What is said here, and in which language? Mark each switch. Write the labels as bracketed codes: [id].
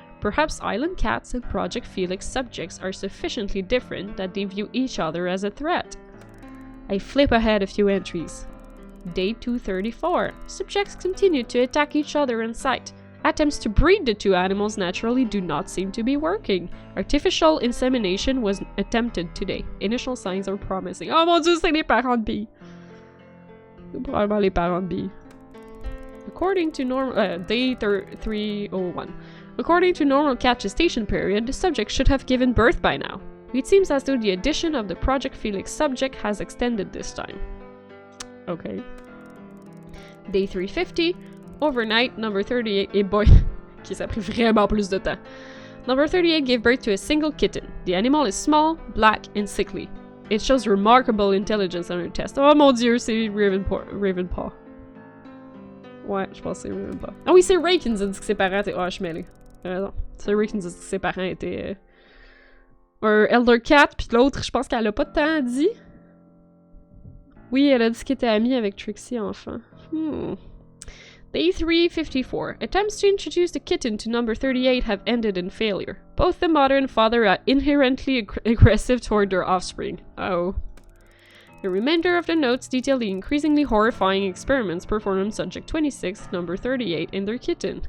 [en] Perhaps island cats and Project Felix subjects are sufficiently different that they view each other as a threat. I flip ahead a few entries. Day 234. Subjects continue to attack each other in sight. Attempts to breed the two animals naturally do not seem to be working. Artificial insemination was attempted today. Initial signs are promising. [fr] Oh mon dieu, c'est les parents de Bee. C'est probablement les parents de Bee. [en] According to day 301. According to normal cat gestation period, the subject should have given birth by now. It seems as though the addition of the Project Felix subject has extended this time. Okay. Day 350. Overnight, number 38, boy, okay, [fr] ça a pris vraiment plus de temps. [en] Number 38 gave birth to a single kitten. The animal is small, black, and sickly. It shows remarkable intelligence on her test. [fr] Oh mon dieu, c'est Ravenpaw. Ouais, je pense que c'est Ravenpaw. Ah oui, c'est Ray qui nous a dit que ses parents étaient... Oh, je suis mêlée. T'as raison. C'est Ray qui nous a dit que ses parents étaient... un Elder Cat, puis l'autre, je pense qu'elle a pas tant dit. Oui, elle a dit qu'elle était amie avec Trixie enfant. [en] Day 354. Attempts to introduce the kitten to number 38 have ended in failure. Both the mother and father are inherently aggressive toward their offspring. Oh. The remainder of the notes detail the increasingly horrifying experiments performed on subject 26, number 38, and their kitten.